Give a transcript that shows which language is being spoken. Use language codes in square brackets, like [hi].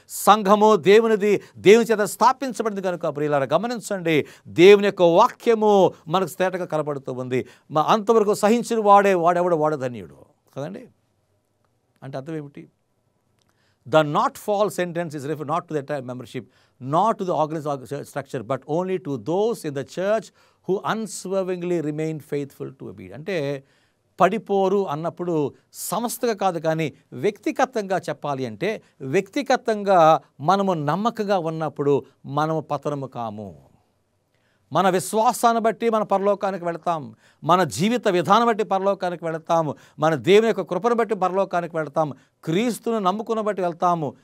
[te] సంఘము దేవునిది, దేవుని చేత స్థాపించబడింది కనుక ప్రియులారా గమనించండి, దేవుని యొక్క వాక్యము మనకు తేటగా కనబడుతూ ఉంది. అంతవరకు సహించిన వాడెవడు ధన్యుడు కదండి. అంటే అర్థం ఏమిటి? [en] The not fall sentence is referred not to the entire membership, not to the organized structure, but only to those in the church who unswervingly remain faithful to obedience. [te] అంటే పడిపోరు అన్నప్పుడు సంస్థగా కాదు, కానీ వ్యక్తిగతంగా చెప్పాలి అంటే వ్యక్తిగతంగా మనము నమ్మకంగా ఉన్నప్పుడు మనము పతనము కాము. మన విశ్వాసాన్ని బట్టి మన పరలోకానికి వెళతాం, మన జీవిత విధానం బట్టి పరలోకానికి వెళతాము, మన దేవుని యొక్క కృపను బట్టి పరలోకానికి వెళతాం, క్రీస్తును నమ్ముకున్న బట్టి వెళ్తాము.